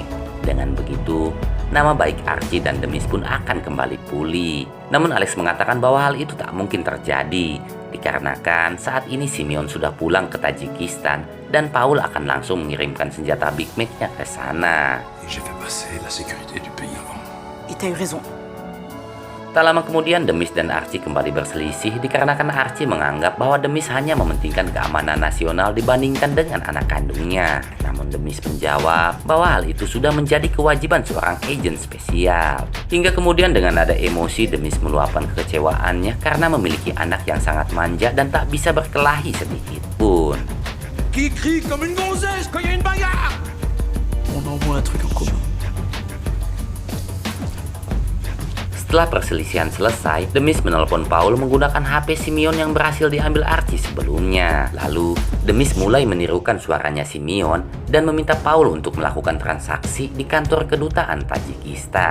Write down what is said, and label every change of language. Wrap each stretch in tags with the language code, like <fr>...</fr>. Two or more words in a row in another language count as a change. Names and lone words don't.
<id>Dengan begitu, nama baik Archie dan Demis pun akan kembali pulih. Namun Alex mengatakan bahwa hal itu tak mungkin terjadi, dikarenakan saat ini Simeon sudah pulang ke Tajikistan dan Paul akan langsung mengirimkan senjata Big Mac-nya ke sana.</id> <fr>J'ai fait passer la sécurité du pays avant. Et t'as eu raison.</fr> <id>Tak lama kemudian Demis dan Archie kembali berselisih dikarenakan Archie menganggap bahwa Demis hanya mementingkan keamanan nasional dibandingkan dengan anak kandungnya. Namun Demis menjawab bahwa hal itu sudah menjadi kewajiban seorang agen spesial. Hingga kemudian dengan nada emosi Demis meluapkan kekecewaannya karena memiliki anak yang sangat manja dan tak bisa berkelahi sedikit pun.</id> <fr>Qui crie comme une gonzesse quand il y a une bagarre? On envoie un truc en commun.</fr> <id>Setelah perselisihan selesai, Demis menelpon Paul menggunakan HP Simeon yang berhasil diambil Archie sebelumnya. Lalu, Demis mulai menirukan suaranya Simeon dan meminta Paul untuk melakukan transaksi di kantor kedutaan Tajikistan.</id>